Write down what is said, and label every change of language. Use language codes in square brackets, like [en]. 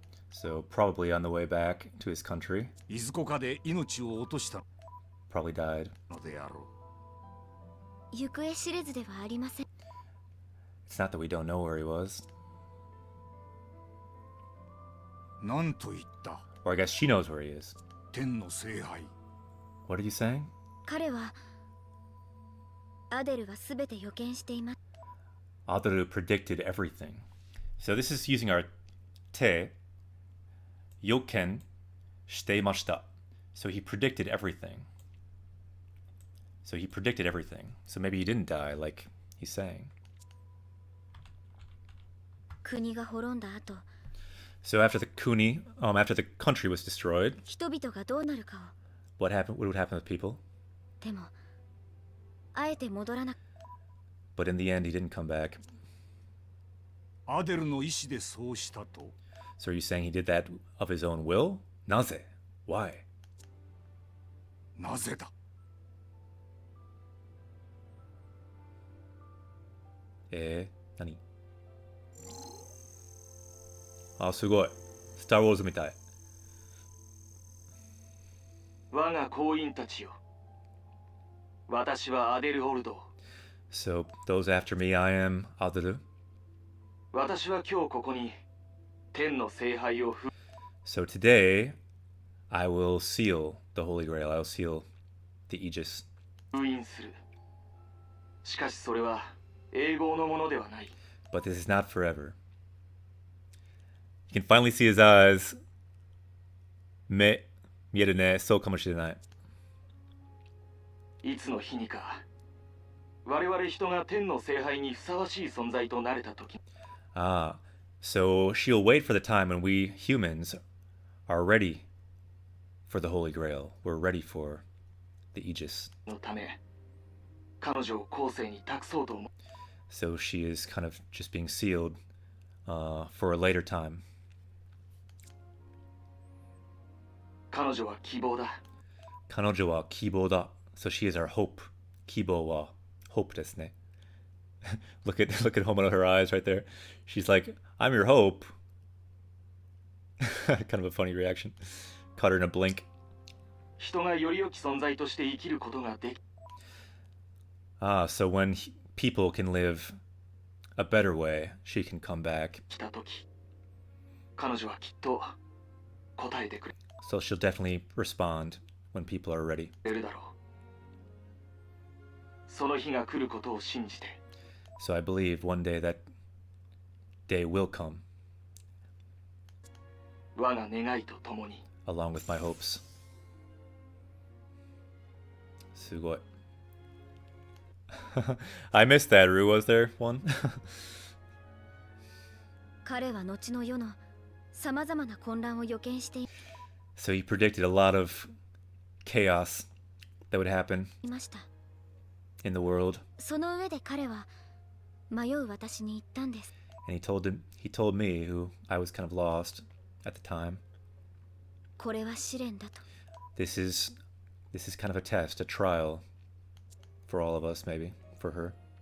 [en] So probably on the way back to his country. [ja] いずこかで命を落とした [en] Probably died. [ja] のであろう。行方知れずではありません。 [en] It's not that we don't know where he was. [ja] なんと言った。 [en] Or I guess she knows where he is. [ja] 天の聖杯。 [en] What are you saying? [ja] 彼はアデルはすべて予見しています。 [en] Adaru predicted everything. So this is using our te. [ja] Yoken shiteimashita. [en] So he predicted everything. So he predicted everything. So maybe he didn't die like he's saying. [ja] 国が滅んだ後、 [en] So after the kuni, after the country was destroyed, [ja] 人々がどうなるかを。 [en] what would happen with people? [ja] でも、あえて戻らな。 [en] But in the end, he didn't come back. [ja] アデルの意志でそうしたと。 [en] So are you saying he did that of his own will? [ja] Naze? [en] Why? [ja] なぜだ。何? あ、すごい。スター・ウォーズみたい。我が行員たちよ。私はアデル・オルド。 [en] So, those after me, I am Adaru. [ja] 私は今日ここに天の聖杯を [en] So today, I will seal the Holy Grail. I will seal the Aegis. [ja] 封印する。しかしそれは永劫のものではない。 [en] But this is not forever. You can finally see his eyes. [ja] 目、見えるね。そうかもしれない。いつの日にか、我々人が天の聖杯にふさわしい存在となれたとき。 [en] Ah, so she'll wait for the time when we humans are ready for the Holy Grail. We're ready for the Aegis. [ja] のため、彼女を後世に託そうと思う。 [en] So she is kind of just being sealed for a later time. [ja] 彼女は希望だ。彼女は希望だ. [en] So she is our hope. [ja] 希望は hope ですね. [en] look at Homo in her eyes right there. She's like, I'm your hope. Kind of a funny reaction. Caught her in a blink. [ja] 人がより良き存在として生きることができ。 [en] Ah, so when people can live a better way, she can come back. [ja] 来たとき、彼女はきっと答えてくれ。 [en] So she'll definitely respond when people are ready. [ja] 出るだろう。その日が来ることを信じて。 [en] So I believe one day that day will come. [ja] 我が願いとともに。 [en] Along with my hopes. [ja] すごい。 [en] I missed that, Rue. Was there one? [ja] 彼は後の世のさまざまな混乱を予見してい [en] So he predicted a lot of chaos that would happen [ja] ました。 [en] in the world. [ja] その上で彼は迷う私に言ったんです。 [en] And he told me, who I was kind of lost at the time. [ja] これは試練だと。 [en] This is kind of a test, a trial for all of us, maybe for her.